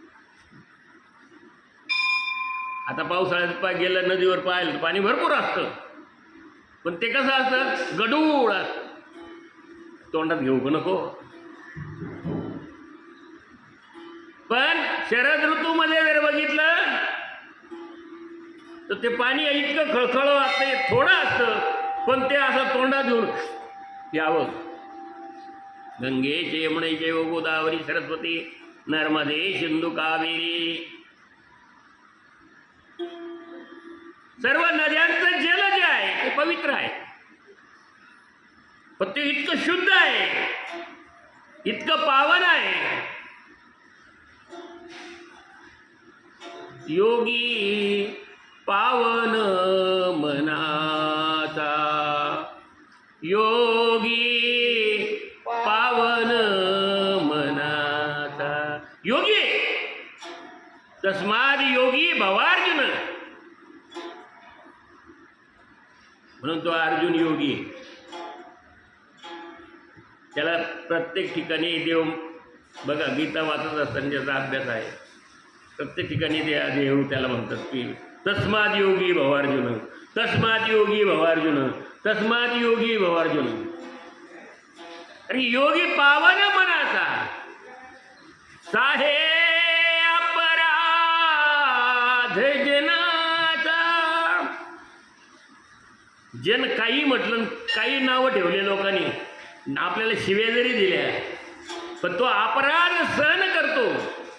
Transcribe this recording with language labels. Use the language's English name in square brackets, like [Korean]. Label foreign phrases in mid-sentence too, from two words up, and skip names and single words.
[Marathi] आता पावसाळ्यात गेलं नदीवर पाहिलं पाणी भरपूर असतं, पण ते कसं असतं, गडूळ असतं, तोंडात घेऊ का नको. पण शरद ऋतूमध्ये जर बघितलं तर ते पाणी इतकं खळखळ वाटतं, थोडं असतं, पण ते असं तोंडात घेऊन यावं. [Sanskrit] गंगे यमुने चैव गोदावरी सरस्वती नर्मदे सिंधू कावेरी, [Marathi] सर्व नद्यांचं जल जे आहे ते पवित्र आहे, पण ते इतकं शुद्ध आहे, इतकं पावन आहे. योगी पावन मनाचा, योगी पावन मनाचा. [Sanskrit] योगी तस्माद योगी भवार्जुन, [Marathi] म्हणून तो अर्जुन योगी. त्याला प्रत्येक ठिकाणी देव बघा, गीता वाचत असताना ज्याचा अभ्यास आहे, प्रत्येक ठिकाणी ते देव त्याला म्हणतात की [Sanskrit] तस्माद योगी भवार्जुन, तस्माद योगी भवार्जुन, तस्माद योगी भवार्जुन. [Marathi] आणि योगी पावन मनाचा, साहे अपराध जनाचा. जन काही म्हटलं, काही नावं ठेवले लोकांनी, आपल्याला शिव्या जरी दिल्या, पण तो अपराध सहन करतो.